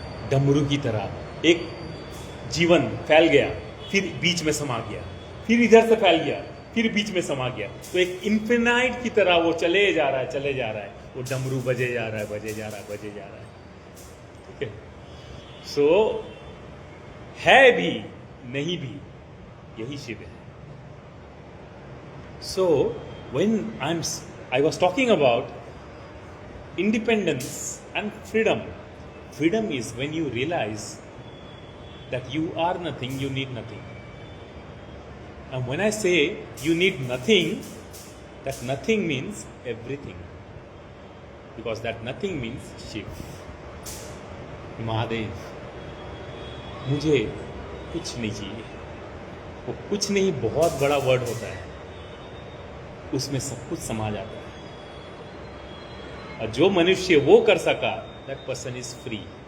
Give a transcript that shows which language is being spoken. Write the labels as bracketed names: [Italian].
[Hindi] डमरू की तरह एक जीवन फैल गया, फिर बीच में समा गया, फिर इधर से फैल गया, फिर बीच में समा गया. तो एक इन्फिनाइट की तरह वो चले जा रहा है. वो डमरू बजे जा रहा है. ठीक है. सो है भी नहीं भी, यही शिव है. [English] So when I was talking about independence and freedom. Freedom is when you realize that you are nothing, you need nothing. And when I say you need nothing, that nothing means everything. Because that nothing means Shiv. [Hindi] Mahadev, मुझे कुछ नहीं चाहिए. वो कुछ नहीं बहुत बड़ा word होता है, उसमें सब कुछ समा जाता है. और जो मनुष्य वो कर सका, [English] That person is free.